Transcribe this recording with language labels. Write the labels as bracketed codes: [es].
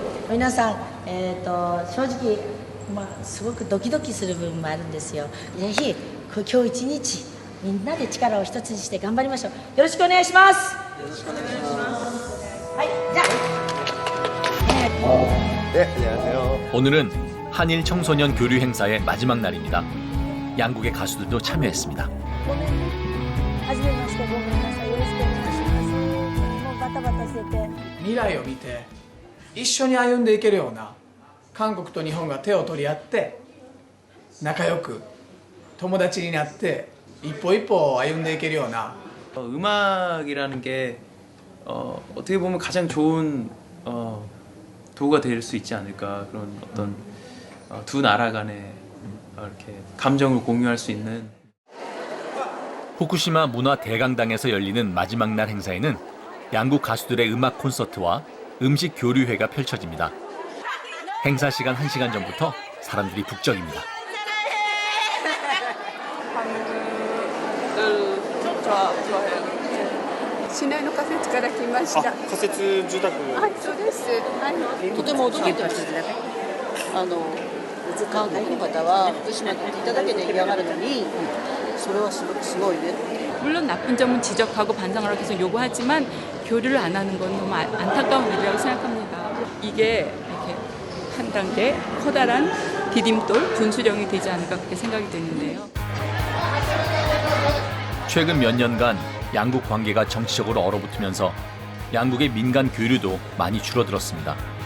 [ja] 皆さん、正直、すごくドキドキする部分もあるんですよ。ぜひ今日一日みんなで力を一つにして頑張りましょう。よろしくお願いします。よろしくお願いします。はい、じゃあ。 [ko] 네, 안녕하세요. 오늘은 한일 청소년 교류 행사의 마지막 날입니다. 양국의 가수들도 참여했습니다. [ja] はじめましてごめんなさい。よろしくお願いします。もうバタバタしてて。未来を見て一緒に歩んでいけるような韓国と日本が手を取り合って仲良く友達になって一歩一歩歩んでいけるような [ko] 음악이라는 게 어떻게 보면 가장 좋은 도구가 될 수 있지 않을까 그런 어떤 두 나라 간의 이렇게 감정을 공유할 수 있는 후쿠시마 문화 대강당에서 열리는 마지막 날 행사에는 양국 가수들의 음악 콘서트와 음식 교류회가 펼쳐집니다. 행사 시간 1시간 전부터 사람들이 북적입니다. 좋아해요. [ja] 시내の仮設から来ました。仮設住宅。はい、そうです。はい。とても驚いてましたね。韓国の方は福島に来ていただけで嫌がるのに、それはすごいね。 [ko] 물론 나쁜 점은 지적하고 반성을 하고 계속 요구하지만 교류를 안 하는 건 너무 안타까운 일이라고 생각합니다. 이게 이렇게 한 단계 커다란 디딤돌, 분수령이 되지 않을까 그렇게 생각이 되는데요. 최근 몇 년간 양국 관계가 정치적으로 얼어붙으면서 양국의 민간 교류도 많이 줄어들었습니다.